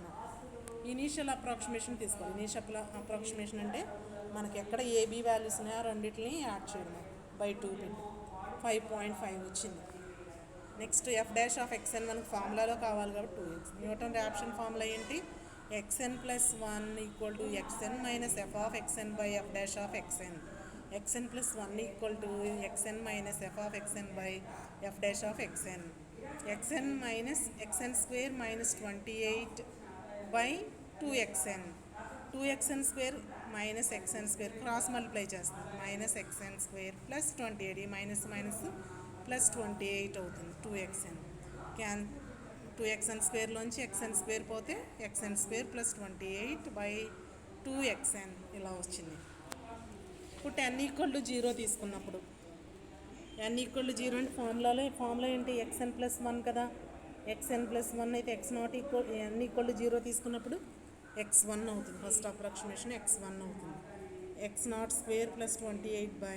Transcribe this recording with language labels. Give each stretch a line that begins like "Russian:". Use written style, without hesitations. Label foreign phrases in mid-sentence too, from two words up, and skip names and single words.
English: initial approximation తీసుకోవాలి. initial approximation
Telugu: అంటే మనకి ఎక్కడ
English: AB values
Telugu: ఉన్నాయో రెండింటిని యాడ్ చేయడం /2 పెట్టి 5.5 వచ్చింది. నెక్స్ట్ f'(xn) మనకు ఫార్ములాలో కావాలి కాబట్టి 2x.
English: Newton Raphson formula ఏంటి?
Telugu: xn + 1 = xn - f(xn/f'(xn). xn + 1 = xn - f(f'(xn). xn - xn² - 28/2xn. 2xn² - xn²
English: cross multiply
Telugu: చేస్తాం. -xn² + 28. ఈ మైనస్ +28 అవుతుంది 2xn. 2xn² xn² పోతే xn² + 28/2xn ఇలా వచ్చింది. ఇప్పుడు n = 0 తీసుకున్నప్పుడు n = 0 అంటే ఫార్ములా ఏంటి? xn + 1 కదా. xn + 1 అయితే n = 0 తీసుకున్నప్పుడు x1 అవుతుంది.
English: first approximation
Telugu: x1 అవుతుంది. x02 + 28/2x0.